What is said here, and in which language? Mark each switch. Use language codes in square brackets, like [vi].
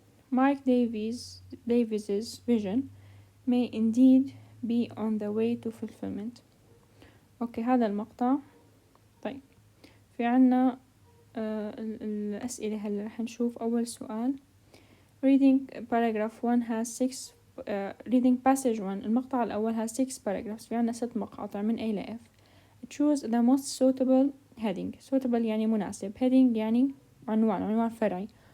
[en] Mike Davies's vision may indeed be on the way to fulfillment. [ar] اوكي، هذا المقطع. طيب، في عنا الأسئلة. هلا رح نشوف أول سؤال. [en] Reading paragraph 1 has 6 reading passage 1. [ar] المقطع الأول [en] has 6 paragraphs. [ar] في عنا 6 مقاطع من A ل F. [en] Choose the most suitable heading. [ar] Suitable يعني مناسب. Heading يعني عنوان فرعي.